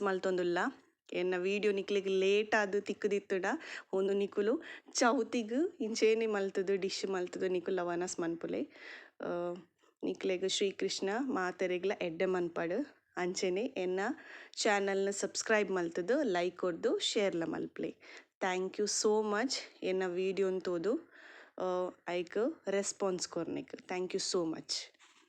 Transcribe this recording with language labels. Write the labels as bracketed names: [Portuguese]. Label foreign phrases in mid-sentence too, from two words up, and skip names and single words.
[Tulu] ಮಲ್ತೊಂದುಲ್ಲ ಎನ್ನ ವೀಡಿಯೋ ನಿಕ್ಲಿಗೆ ಲೇಟ್ ಆದು ತಿಕ್ಕುದಿತ್ತುಡ ಒಂದು ನಿಕುಲು ಚೌತಿಗ್ ಇಂಚೇನೆ ಮಲ್ತುದು ಡಿಶ್ ಮಲ್ತುದು ನಿಕುಲ ವನಸ್ ಮನ್ಪುಲೆ ನಿಕ್ಲೆಗ್ ಶ್ರೀಕೃಷ್ಣ ಮಾತೆರೆಗ್ಲ ಎಡ್ಡೆ ಮನ್ಪಡು ಅಂಚನೆ ಎನ್ನ ಚಾನಲ್ನ ಸಬ್ಸ್ಕ್ರೈಬ್ ಮಲ್ತುದು ಲೈಕ್ ಕೊಡ್ದು ಶೇರ್ಲ ಮಲ್ಪ್ಲೆ [English] thank you so much [Tulu] ಎನ್ನ ವೀಡಿಯೋನ್ ತೋದು ಐಕ್ ರೆಸ್ಪಾನ್ಸ್ ಕೊರ್ನೆಗ್ [English] thank you so much.